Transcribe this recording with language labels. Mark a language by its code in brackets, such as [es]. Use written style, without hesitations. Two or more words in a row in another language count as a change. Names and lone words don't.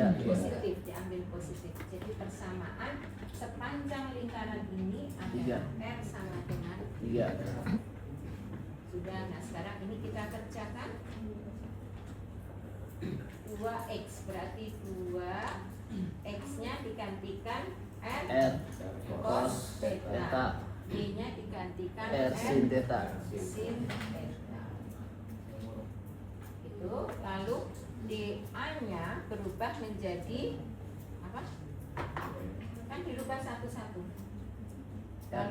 [id] positif, diambil positif. Jadi persamaan sepanjang lingkaran ini adalah R sama dengan 3. sudah. Nah sekarang ini kita kerjakan 2x, berarti 2 x nya digantikan R, R cos cos theta, theta. y nya digantikan R sin theta. sin theta. Itu lalu dA nya berubah menjadi apa? Kan dirubah satu-satu. Lalu